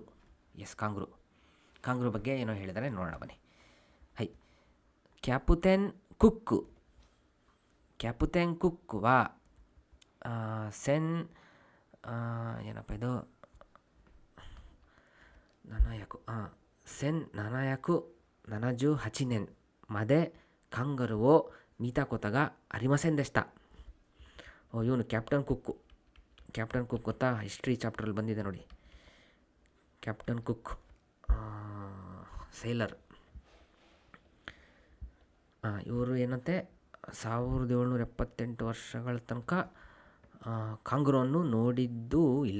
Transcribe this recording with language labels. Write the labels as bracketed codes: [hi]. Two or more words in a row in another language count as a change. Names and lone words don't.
[kn] ಎಸ್, ಕಾಂಗ್ರು ಬಗ್ಗೆ ಏನೋ ಹೇಳಿದರೆ ನೋಡೋಣ ಬನ್ನಿ. [ja] キャプテン クック は 千 [kn] ಏನಪ್ಪ ಇದು [ja] ಸೆನ್ 778 年までカンガルーを見たことがありませんでした。 [kn] ಇವನು ಕ್ಯಾಪ್ಟನ್ ಕುಕ್ ಗೊತ್ತಾ? ಹಿಸ್ಟ್ರಿ ಚಾಪ್ಟ್ರಲ್ಲಿ ಬಂದಿದೆ ನೋಡಿ. ಕ್ಯಾಪ್ಟನ್ ಕುಕ್ ಸೇಲರ್. ಇವರು ಏನಂತೆ 1778 ವರ್ಷಗಳ ತನಕ ಕಾಂಗರುವನ್ನು ನೋಡಿದ್ದೂ ಇಲ್ಲ.